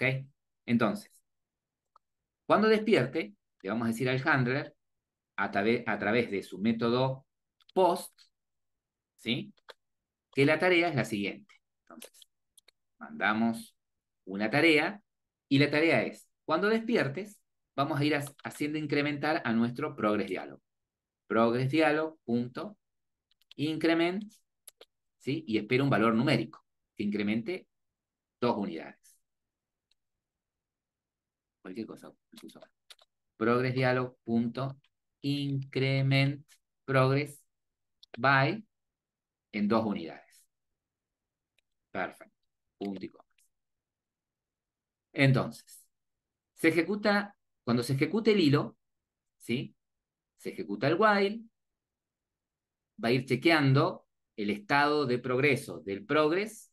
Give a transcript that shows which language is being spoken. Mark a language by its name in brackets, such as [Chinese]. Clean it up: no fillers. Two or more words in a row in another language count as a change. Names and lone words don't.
[Spanish] Entonces, cuando despierte, le vamos a decir al handler, a través de su método post, ¿sí? Que la tarea es la siguiente. Entonces, mandamos una tarea y la tarea es, cuando despiertes, vamos a ir haciendo incrementar a nuestro [English] progress dialog. Progress dialog.increment, [Spanish] ¿sí? Y espera un valor numérico que incremente 2 unidades. Cualquier cosa. [English] Progress dialog.increment progress by [Spanish] en 2 unidades. Perfecto. Punto y coma. Entonces, cuando se ejecute el hilo, ¿sí? Se ejecuta el while, va a ir chequeando el estado de progreso del progress.